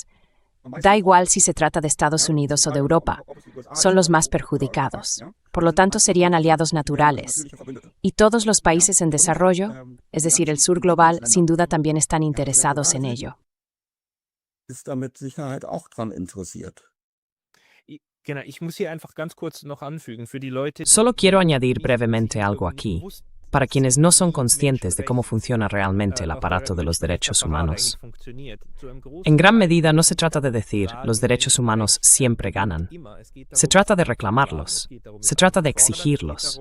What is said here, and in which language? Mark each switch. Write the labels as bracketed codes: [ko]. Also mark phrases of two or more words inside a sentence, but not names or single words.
[es] Da igual si se trata de Estados Unidos o de Europa, son los más perjudicados. Por lo tanto, serían aliados naturales. Y todos los países en desarrollo, es decir, el sur global, sin duda también están interesados en ello. [de] Genau, ich muss hier einfach ganz kurz noch anfügen, für die Leute, [es] Solo quiero añadir brevemente algo aquí, para quienes no son conscientes de cómo funciona realmente el aparato de los derechos humanos. En gran medida no se trata de decir los derechos humanos siempre ganan. Se trata de reclamarlos. Se trata de exigirlos.